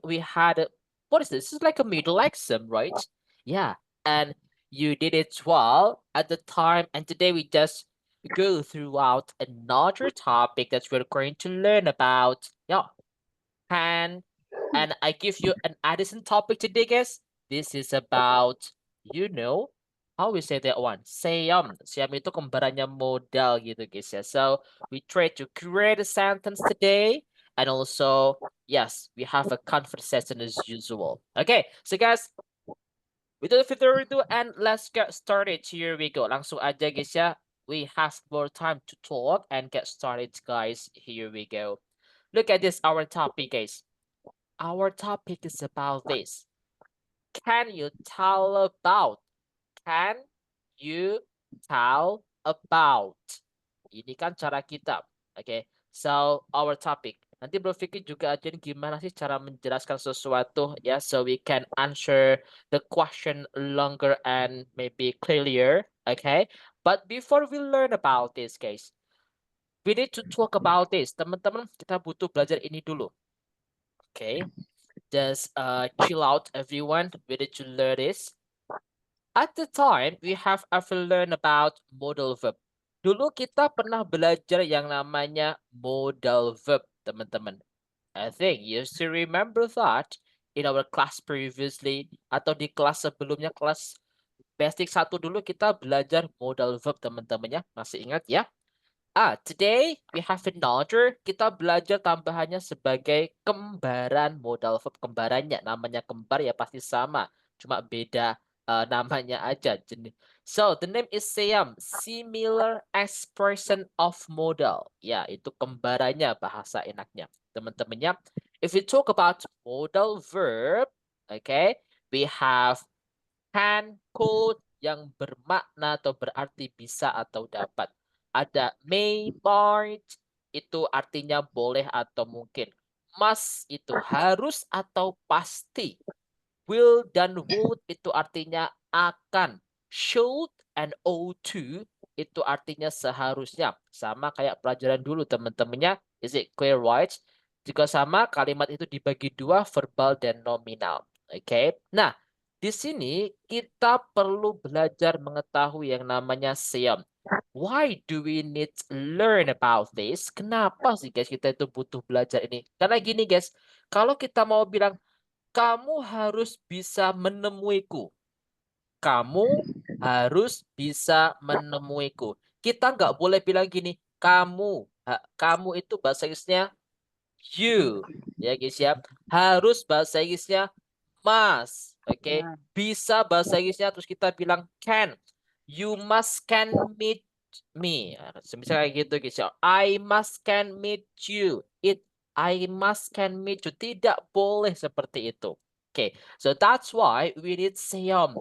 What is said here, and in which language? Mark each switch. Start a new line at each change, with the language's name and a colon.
English: We had what is this? This is like a middle exam, right? Yeah, and you did it well at the time. And today we just go throughout another topic that we're going to learn about. Yeah, and I give you an Addison topic today, guys. This is about, you know, how we say that one? Siam.
Indonesian: Siam itu kembarannya modal gitu, guys ya.
English: So we try to create a sentence today, and also, yes, we have a conversation as usual. Okay, so guys, without further ado, and let's get started. Here we go.
Indonesian: Langsung aja,
English: guys ya. We have more time to talk and get started, guys. Here we go. Look at this, our topic, guys. Our topic is about this. Can you tell about? Can you tell about?
Indonesian: Ini kan cara kita.
English: Okay. So our topic.
Indonesian: Nanti Bro Vicky juga ajarin gimana sih cara menjelaskan sesuatu ya,
English: so we can answer the question longer and maybe clearer.
Indonesian: Okay.
English: But before we learn about this, guys, we need to talk about this.
Indonesian: Teman-teman, kita butuh belajar ini dulu.
English: Okay. Just chill out, everyone. We need to learn this. At the time, we have ever learned about modal verb.
Indonesian: Dulu kita pernah belajar yang namanya modal verb, teman-teman.
English: I think you still remember that in our class previously,
Indonesian: atau di kelas sebelumnya, kelas basic 1 dulu kita belajar modal verb, teman-teman ya. Masih ingat ya?
English: Today we have another.
Indonesian: Kita belajar tambahannya sebagai kembaran modal verb. Kembarannya namanya kembar ya pasti sama, cuma beda namanya aja.
English: So the name is same, similar expression of modal.
Indonesian: Ya, itu kembarannya bahasa enaknya. Teman-temannya,
English: if we talk about modal verb, okay, we have can, could
Indonesian: yang bermakna atau berarti bisa atau dapat. Ada may, might, itu artinya boleh atau mungkin. Must itu harus atau pasti. Will dan would itu artinya akan. Should and ought to itu artinya seharusnya. Sama kayak pelajaran dulu teman-temannya.
English: Is it clear, right?
Indonesian: Juga sama, kalimat itu dibagi dua, verbal dan nominal. Oke. Nah, di sini kita perlu belajar mengetahui yang namanya seiom.
English: Why do we need to learn about this?
Indonesian: Kenapa sih guys kita itu butuh belajar ini? Karena gini guys, kalau kita mau bilang kamu harus bisa menemuiku. Kamu harus bisa menemuiku. Kita nggak boleh bilang gini, kamu. Kamu itu bahasa Inggrisnya you. Ya guys ya. Harus bahasa Inggrisnya must. Oke. Bisa bahasa Inggrisnya terus kita bilang can.
English: You must can meet me.
Indonesian: Misalnya kayak gitu guys ya.
English: I must can meet you. I must can meet you.
Indonesian: Tidak boleh seperti itu.
English: Oke, so that's why we need seiom.